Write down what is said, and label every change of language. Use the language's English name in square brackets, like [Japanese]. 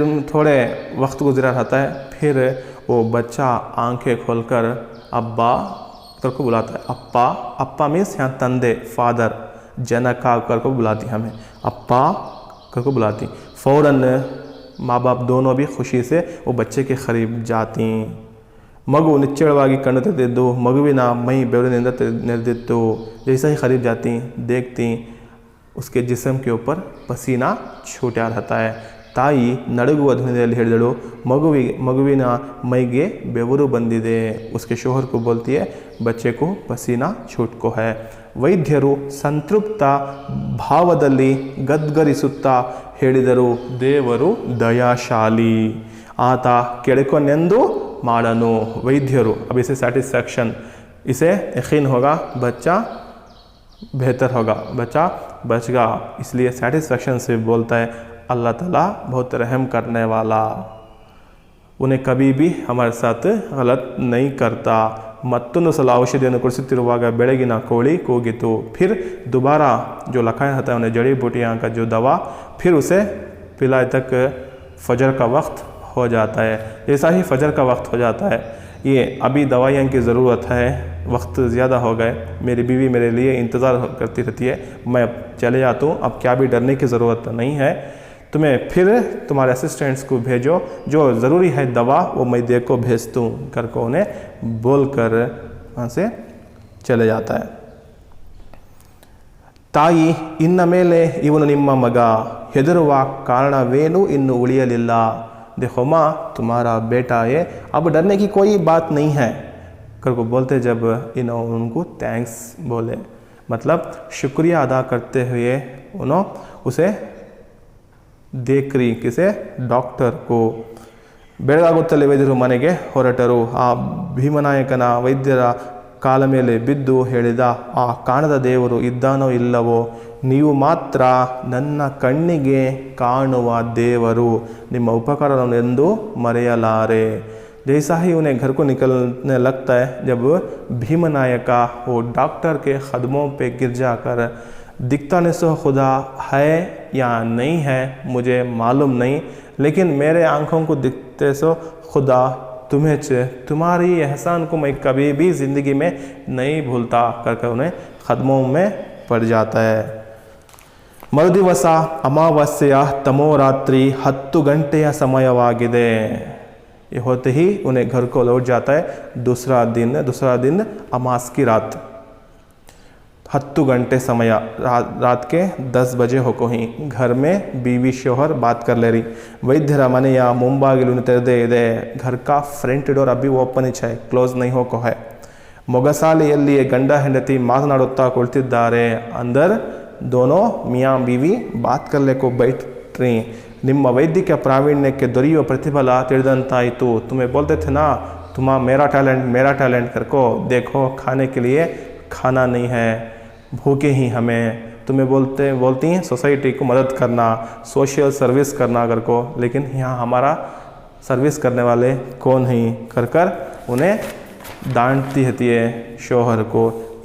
[Hindi] थोड़े वक्त गुजरा रहता है, फिर वो बच्चा आंखें खोलकर अब्बा कर को बुलाता है. अप्पा, अप्पा मीन्स यहाँ तंदे, फादर, जनका कर को बुलाती हमें, अप्पा कर को बुलाती. फ़ौरन माँ बाप दोनों भी खुशी से वो बच्चे के करीब जाती. [Kannada] मगु निच्चड़ವಾಗಿ ಕಣ್ಣು ತೆರೆದಿದ್ದು, ಮಗುವಿನ ಮೈ ಬೆವರಿನಿಂದ ನೆರೆದಿತ್ತು. [Hindi] जैसा ही करीब जाती देखती उसके जिस्म के ऊपर पसीना छूटा रहता है. [Kannada] ತಾಯಿ ನಡುಗುವ ಧ್ವನಿಯಲ್ಲಿ ಹೇಳಿದಳು, ಮಗುವಿನ ಮೈಗೆ ಬೆವರು ಬಂದಿದೆ. [Hindi] उसके शोहर को बोलती है बच्चे को पसीना छूट को है. [Kannada] ವೈದ್ಯರು ಸಂತೃಪ್ತ ಭಾವದಲ್ಲಿ ಗದ್ಗರಿಸುತ್ತಾ ಹೇಳಿದರು, ದೇವರು ದಯಾಶಾಲಿ, ಆತ ಕೆಳಕೊನೆಂದು ಮಾಡನು. [Hindi] ವೈದ್ಯರು अब इसे सेटिस्फैक्शन, इसे यकीन होगा बच्चा बेहतर होगा, बच्चा बचगा, इसलिए सेटिस्फैक्शन से बोलता है अल्लाह ताला बहुत रहम करने वाला, उन्हें कभी भी हमारे साथ गलत नहीं करता. [Kannada] ಮತ್ತೊಂದು ಸಲ ಔಷಧಿಯನ್ನು ಕುಡಿಸುತ್ತಿರುವಾಗ ಬೆಳಗಿನ ಕೋಳಿ ಕೂಗಿತು. [Hindi] फिर दोबारा जो लखाया था उन्हें जड़ी बूटियाँ का जो दवा, फिर उसे पिलाए तक फजर का वक्त हो जाता है. जैसा ही फजर का वक्त हो जाता है, ये अभी दवाइयों की ज़रूरत है, वक्त ज़्यादा हो गए, मेरी बीवी मेरे लिए इंतज़ार करती रहती है, मैं चले जाता हूँ, अब क्या भी डरने की ज़रूरत नहीं है, तुम्हें फिर तुम्हारे असिस्टेंट्स को भेजो, जो ज़रूरी है दवा वो मैं दे को भेजता हूँ कर को उन्हें बोल कर वहाँ से चले जाता है. [Kannada] ತಾಯಿ ಇನ್ನ ಮೇಲೆ ಇವನು ನಿಮ್ಮ ಮಗ, ಹೆದರುವ ಕಾರಣವೇನೂ ಇನ್ನು ಉಳಿಯಲಿಲ್ಲ. [Hindi] देखो माँ तुम्हारा बेटा है, अब डरने की कोई बात नहीं है कर को बोलते. जब इन्होंने उनको थैंक्स बोले, मतलब शुक्रिया अदा करते हुए उन्होंने उसे देख रही किसे, डॉक्टर को. [Kannada] ಬೆಳಗಾಗುತ್ತಲೇ ವೈದ್ಯರು ಮನೆಗೆ ಹೊರಟರು. ಆ ಭೀಮನಾಯಕನ ವೈದ್ಯರ ಕಾಲ ಮೇಲೆ ಬಿದ್ದು ಹೇಳಿದ, ಆ ಕಾಣದ ದೇವರು ಇದ್ದಾನೋ ಇಲ್ಲವೋ, ನೀವು ಮಾತ್ರ ನನ್ನ ಕಣ್ಣಿಗೆ ಕಾಣುವ ದೇವರು, ನಿಮ್ಮ ಉಪಕಾರವನ್ನು ಎಂದು ಮರೆಯಲಾರೆ. [Hindi] जैसा ही उन्हें घर को निकलने लगता है, जब भीमनायका वो डॉक्टर के कदमों पे गिर जाकर, दिखता नहीं सो खुदा है या नहीं है मुझे मालूम नहीं, लेकिन मेरे आँखों को दिखते सो खुदा तुम्हें तुम्हारी एहसान को मैं कभी भी ज़िंदगी में नहीं भूलता करके उन्हें कदमों में पड़ जाता है. [Kannada] ಮರುದಿವಸ ಅಮಾವಾಸ್ಯೆಯ ತಮೋರಾತ್ರಿ 10 ಗಂಟೆಯ ಸಮಯವಾಗಿದೆ. [Hindi] ये होते ही उन्हें घर को लौट जाता है. दूसरा दिन अमास की रात, 10 घंटे समय, रात के 10 बजे हो को ही घर में बीवी शोहर बात कर ले रही. [Kannada] ವೈದ್ಯರ ಮನೆಯ ಮುಂಬಾಗಿಲು ತೆರೆದೇ ಇದೆ. [Hindi] घर का फ्रंट डोर अभी ओपन है, क्लोज नहीं हो को है. [Kannada] ಮೊಗಸಾಲೆಯಲ್ಲಿ ಗಂಡ ಹೆಂಡತಿ ಮಾತನಾಡುತ್ತಾ ಕುಳಿತಿದ್ದಾರೆ. [Hindi] अंदर दोनों मियाँ बीवी बात करने को बैठ रही. [Kannada] ನಿಮ್ಮ ವೈದ್ಯಕೀಯ ಪ್ರಾವೀಣ್ಯಕ್ಕೆ ದೊರೆಯುವ ಪ್ರತಿಫಲ ತಿಳಿದಂತಾಯಿತು. [Hindi] तुम्हें बोलते थे ना तुम्हारा मेरा टैलेंट करको, देखो खाने के लिए खाना नहीं है, भूखे ही हमें, तुम्हें बोलती हैं सोसाइटी को मदद करना, सोशल सर्विस करना कर को, लेकिन यहाँ हमारा सर्विस करने वाले कौन ही कर उन्हें डांटती रहती है शोहर को.